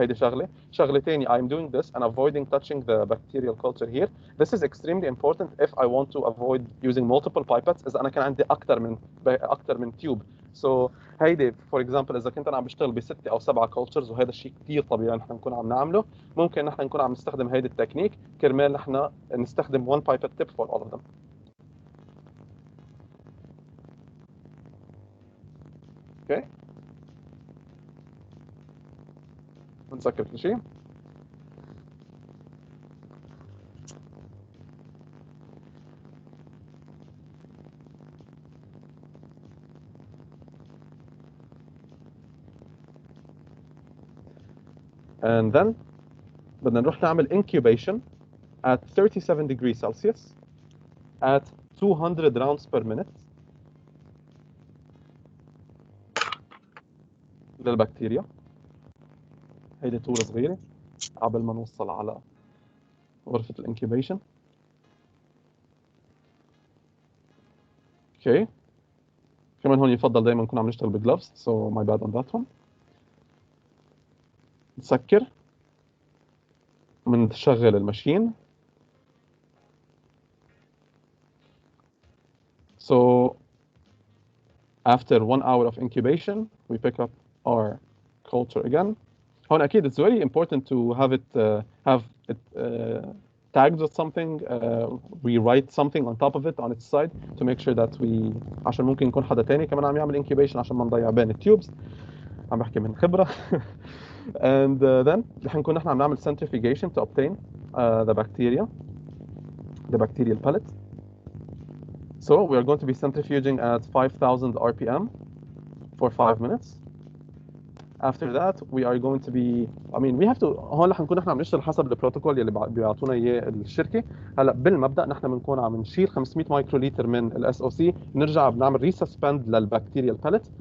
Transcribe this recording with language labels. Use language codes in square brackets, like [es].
[ar] هيدي شغله ثانيه [en] I'm doing this and avoiding touching the bacterial culture here. This is extremely important if I want to avoid using multiple pipettes [ar] اذا انا كان عندي اكثر من تيوب. So هيدي فور اكزامبل اذا كنت انا عم بشتغل ب6 أو 7 كولتشرز وهذا الشيء كثير طبيعي نحن نكون عم نعمله، ممكن نحن نكون عم نستخدم هيدي التكنيك كرمال نحن نستخدم [en] one pipette tip for all of them. [ar] اوكي بنسكر كل شيء. [en] and then [ar] بدنا نروح نعمل [en] incubation at 37 degrees Celsius at 200 rounds per minute [ar] للبكتيريا. هيدي طولة صغيرة قبل ما نوصل على غرفة الانكيوبيشن. اوكي كمان هون يفضل دائما نكون عم نشتغل بجلوفز [en] so my bad on that one. [ar] نسكر بنشغل الماشين. [en] So after 1 hour of incubation we pick up our culture again. [ar] هون أكيد [en] it's very important to have it tagged with something. We write something on top of it on its side to make sure that we [ar] عشان ممكن يكون حدا تاني كمان عم يعمل incubation عشان ما نضيع بين التيوبز. عم بحكي من خبرة. [en] and then رح نكون نحن عم نعمل centrifugation to obtain the bacterial pellet. So we are going to be centrifuging at 5,000 RPM for 5 minutes. After that we are going to be we have to [ar] هون رح نكون نحن عم نشتغل حسب البروتوكول يلي بيعطونا اياه الشركه. هلا بالمبدا نحن بنكون عم نشيل 500 مايكروليتر من الاس او سي، نرجع بنعمل ريسسبند للبكتيريال pellet.